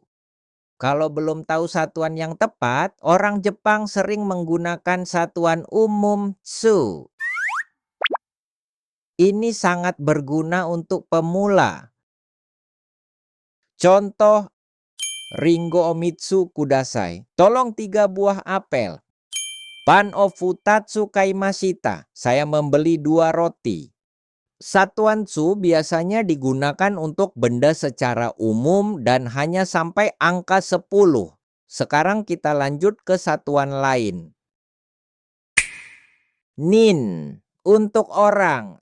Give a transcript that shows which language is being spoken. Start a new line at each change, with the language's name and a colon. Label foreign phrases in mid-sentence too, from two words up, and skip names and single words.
Indonesian: Kalau belum tahu satuan yang tepat, orang Jepang sering menggunakan satuan umum tsu. Ini sangat berguna untuk pemula. Contoh,
Japanese: Ringo omitsu kudasai.
Indonesian: Tolong 3 buah apel.
Japanese: Pan o futatsu kaimashita.
Indonesian: Saya membeli 2 roti. Satuan tsu biasanya digunakan untuk benda secara umum dan hanya sampai angka 10. Sekarang kita lanjut ke satuan lain. Nin, untuk orang.